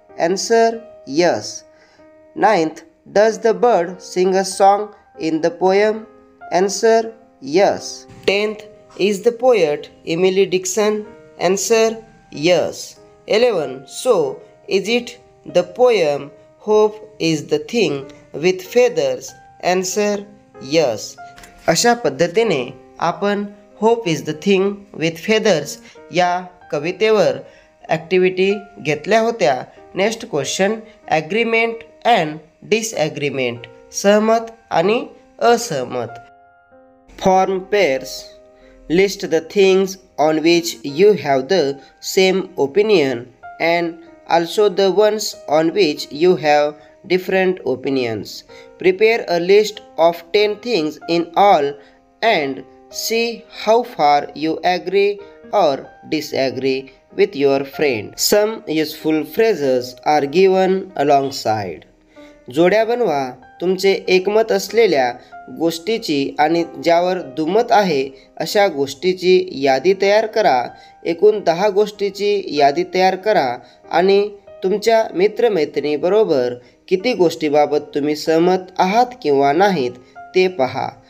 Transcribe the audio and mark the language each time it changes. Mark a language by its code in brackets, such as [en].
[en] Answer, yes. 9th, does the bird sing a song in the poem? Answer, yes. 10th, is the poet Emily Dickinson? Answer, yes. 11. So, is it the poem Hope is the thing with feathers? Answer, yes. [mr] अशा पद्धतीने आपण hope is the thing with feathers या कवितेवर activity घेतल्या होत्या. [en] Next question, agreement and disagreement. [mr] सहमत आणि असहमत. [en] Form pairs. List the things on which you have the same opinion and also the ones on which you have different opinions. Prepare a list of 10 things in all and see how far you agree or disagree with your friend. Some useful phrases are given alongside. [mr] जोड्या बनवा. तुमचे एकमत असलेल्या गोष्टीची आणि ज्यावर दुमत आहे अशा गोष्टीची यादी तयार करा. एकूण 10 गोष्टीची यादी तयार करा आणि तुमच्या मित्रमैत्रिणीबरोबर किती गोष्टीबाबत तुम्ही सहमत आहात किंवा नाहीत ते पहा.